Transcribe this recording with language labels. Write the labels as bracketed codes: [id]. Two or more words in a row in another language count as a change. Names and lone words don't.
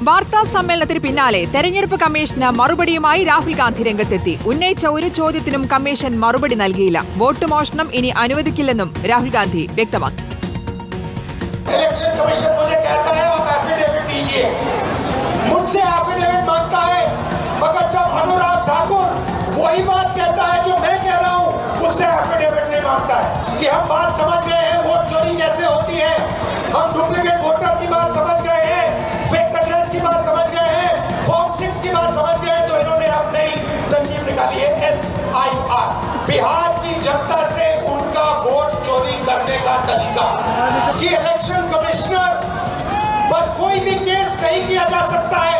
[ml] വാർത്താ സമ്മേളനത്തിന് പിന്നാലെ തെരഞ്ഞെടുപ്പ് കമ്മീഷന് മറുപടിയുമായി രാഹുൽ ഗാന്ധി രംഗത്തെത്തി. ഉന്നയിച്ച ഒരു ചോദ്യത്തിനും കമ്മീഷൻ മറുപടി നൽകിയില്ല. വോട്ട് മോഷണം ഇനി അനുവദിക്കില്ലെന്നും രാഹുൽ ഗാന്ധി വ്യക്തമാക്കി. [hi] इलेक्शन कमीशन मुझे कहता है आप एफिडेविट दीजिए, मुझसे एफिडेविट मांगता है, मगर जब अनुराग ठाकुर वही बात कहता है जो मैं कह रहा हूँ, उससे एफिडेविट नहीं मांगता है कि हम बात समझ गए हैं वोट चोरी कैसे होती है, हम [en] duplicate voter [hi] की बात समझ गए हैं, [en] fake address [hi] की बात समझ गए हैं, फॉर्म 6 की बात समझ गए, तो इन्होंने अब नई तरकीब निकाली है SIR, बिहार की जनता से उनका वोट चोरी करने का तरीका कि [en] election commissioner [hi] पर कोई भी केस नहीं किया जा सकता है।